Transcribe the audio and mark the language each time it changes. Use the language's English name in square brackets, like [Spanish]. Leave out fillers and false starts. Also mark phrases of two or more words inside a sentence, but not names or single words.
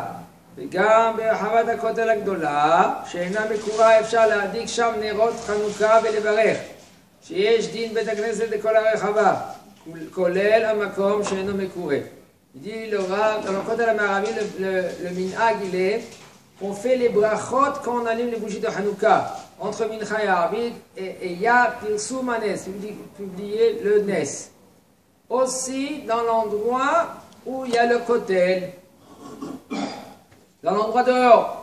[Hebrew] וגם ברחבת הכותל הגדולה, שאינה מקורה, אפשר להדליק שם נרות חנוכה ולברך, שיש דין בית הכנסת לכל הרחבה, כולל המקום שאינו מקורה. [French] Il dit le Rav, dans le Kotel Amaravi, le minhag il est qu'on fait les brachot quand on allume les bougies de Hanouka entre Mincha et Arvid, et il y a [Hebrew] פרסום נס, [French] publier le Nes. Aussi dans l'endroit où il y a le Kotel, dans l'endroit dehors.